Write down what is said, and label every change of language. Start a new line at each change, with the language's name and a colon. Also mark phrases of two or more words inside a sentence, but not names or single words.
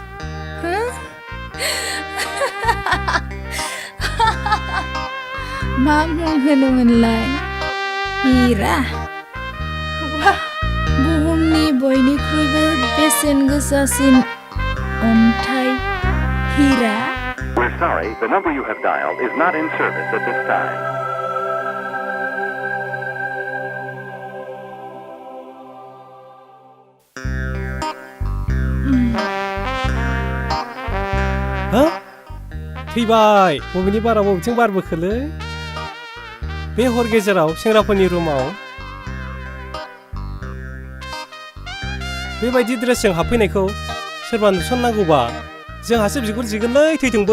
Bodo: मा मुं होनोमोनलाय हिरा बुहुमनि बयनिख्रुइबो बेसेन गोसासिन अन्थाइ हिरा
English: We're sorry, the number you have dialed is not in service at this time.
Bodo: थैबाय बबेनि बारा बबेथिं बारबोखोलै बे हर गेजेराव सेंग्राफोरनि रुमाव बेबायदि ड्रेसजों हाबफैनायखौ सोरबा नुसननांगौबा जोंहासो बिगुर जिगोनलै थैथोंबो